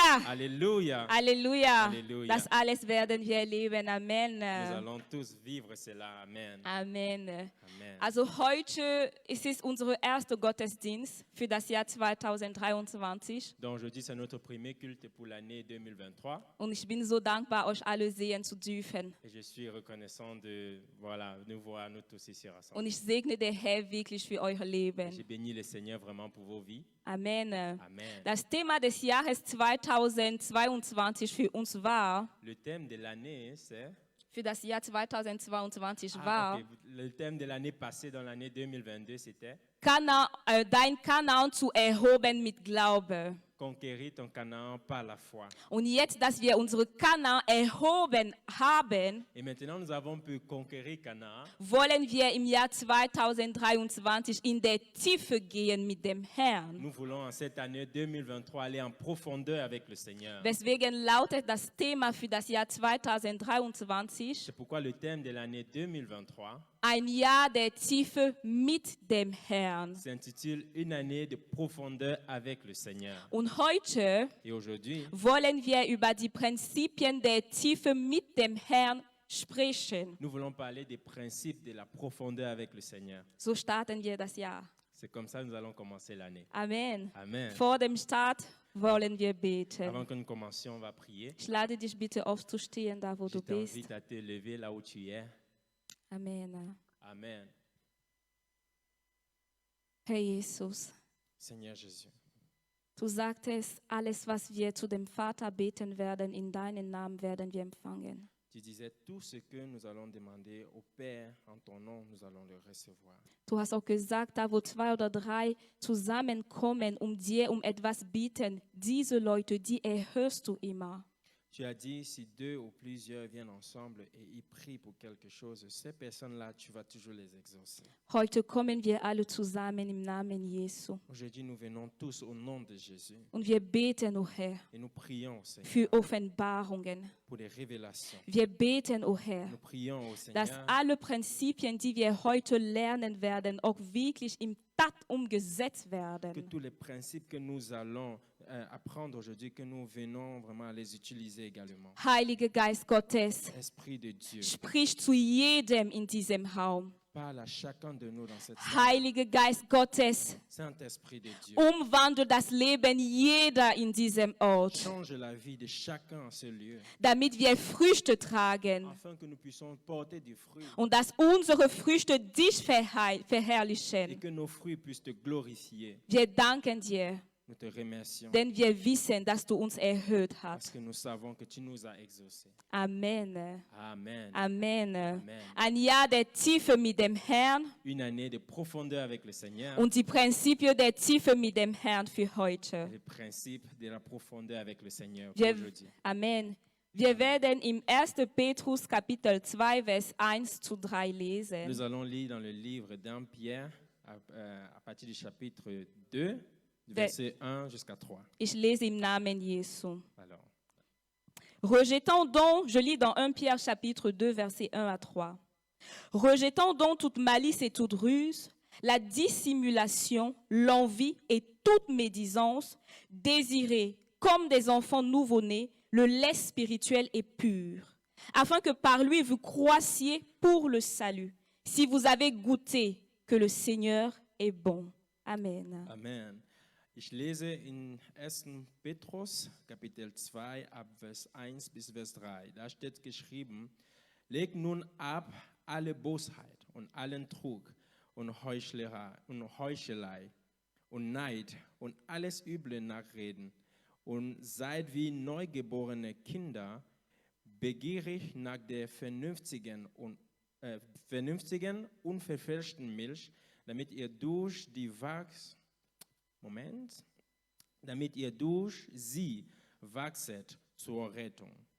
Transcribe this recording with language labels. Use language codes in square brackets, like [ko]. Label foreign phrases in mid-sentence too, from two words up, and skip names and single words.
[fr] Alléluia. [de] Halleluja. Halleluja. Das alles werden wir erleben. Amen. [fr] Nous allons tous vivre cela. Amen. Amen. Amen. [de] Also heute ist es unser erster Gottesdienst für das Jahr 2023. [fr] Donc aujourd'hui, c'est notre premier culte pour l'année 2023. [de] Und ich bin so dankbar, euch alle sehen zu dürfen. [fr] Et je suis reconnaissant de nous voir nous tous ici [de] Und [fr] rassemblés. [de] ich segne den Herr wirklich für euer [fr] J'ai [de] Leben. [fr] béni le Seigneur vraiment pour vos vies. Amen. Amen. [de] Das Thema des Jahres 2022 für uns war, [fr] Le thème de l'année, c'est... [de] für das Jahr 2022 war, ok. [fr] Le thème de l'année passée, dans l'année 2022, c'était [de] dein Kanaan zu erhoben mit Glaube. [fr] conquérir ton Canaan par la foi. [de] Und jetzt, dass wir unsere Kanaan erhoben haben, [fr] Et maintenant, nous avons pu conquérir Canaan. [de] wollen wir im Jahr 2023 in der Tiefe gehen mit dem Herrn. [fr] Nous voulons en cette année 2023 aller en profondeur avec le Seigneur. [de] Deswegen lautet das Thema für das Jahr 2023 [fr] C'est pourquoi le thème de l'année 2023 [de] ein Jahr der Tiefe mit dem Herrn. [fr] s'intitule Une année de profondeur avec le Seigneur. [de] Und heute [fr] Et aujourd'hui, [de] wollen wir über die Prinzipien der Tiefe mit dem Herrn sprechen. [fr] nous voulons parler des principes de la profondeur avec le Seigneur. [de] So starten wir das Jahr. [fr] C'est comme ça que nous allons commencer l'année. Amen. Amen. [de] Vor dem Start wollen wir beten. [fr] Avant que nous commencions, on va prier. [de] Ich lade dich bitte aufzustehen, da wo [fr] Je [de] du bist. [fr] t'invite à te lever là où tu es. Amen. Amen. [de] Herr Jesus, [fr] Seigneur Jésus, [de] du sagtest, alles, was wir zu dem Vater beten werden, in deinen Namen werden wir empfangen. [fr] tu disais tout ce que nous allons demander au Père en ton nom, nous allons le recevoir. [de] Du hast auch gesagt, da wo 2 oder 3 zusammenkommen, dir um etwas bieten, diese Leute, die erhörst du immer. [fr] Tu as dit, si 2 ou plusieurs viennent ensemble et ils prient pour quelque chose, ces personnes-là, tu vas toujours les exaucer. [de] Heute kommen wir alle zusammen im Namen Jesu. [fr] Aujourd'hui, nous venons tous au nom de Jésus [de] Und wir beten, o Herr, [fr] et nous prions au Seigneur [de] für Offenbarungen. [fr] pour des révélations. [de] Wir beten, o Herr, [fr] Nous prions au [de] dass [fr] Seigneur [de] alle Prinzipien, die wir heute lernen werden, auch wirklich im Tat umgesetzt [fr] que [de] werden. [fr] tous les principes que nous allons apprendre aujourd'hui, que nous venons vraiment à les utiliser également. [de] Heiliger Geist Gottes, [fr] Esprit de Dieu, [de] sprich zu jedem in diesem Raum. [fr] parle à chacun de nous dans cette salle. [de] Heiliger Geist Gottes, [fr] Saint-Esprit de Dieu, [de] umwandle das Leben jeder in diesem Ort, [fr] change la vie de chacun en ce lieu, [de] damit wir Früchte tragen [fr] afin que nous puissions porter du fruit [de] und dass unsere Früchte dich [fr] et [de] verherrlichen. [fr] que nos fruits puissent te glorifier. [de] Wir danken dir, [fr] Nous te remercions [de] denn wir wissen, dass du uns erhöht [fr] parce [de] hast. [fr] que nous savons que tu nous as exaucés. Amen. Amen. Amen. Amen. [de] Ein Jahr der Tiefe mit dem Herrn [fr] Une année de profondeur avec le Seigneur. [de] und die Prinzipien der Tiefe mit dem Herrn für heute. [fr] Le principe de la profondeur avec le Seigneur pour [de] Wir, [fr] aujourd'hui. [de] Amen. Wir werden im 1. Petrus Kapitel 2, Vers 1 zu 3 lesen. [fr] Nous allons lire dans le livre d'Un Pierre à partir du chapitre 2, du verset 1 jusqu'à 3. [de] Ich lese im Namen Jesu. [fr] Alors, Rejetons donc, je lis dans 1 Pierre chapitre 2, versets 1 à 3. Rejetons donc toute malice et toute ruse, la dissimulation, l'envie et toute médisance, désirez, comme des enfants nouveau-nés, le lait spirituel et pur, afin que par lui vous croissiez pour le salut, si vous avez goûté que le Seigneur est bon. Amen. [de] Amen. Ich lese in 1. Petrus, Kapitel 2, ab Vers 1 bis Vers 3. Da steht geschrieben, legt nun ab alle Bosheit und allen Trug und Heuchelei und Neid und alles üble Nachreden und seid wie neugeborene Kinder, begierig nach der vernünftigen, unverfälschten Milch, damit ihr durch sie wachset zur Rettung.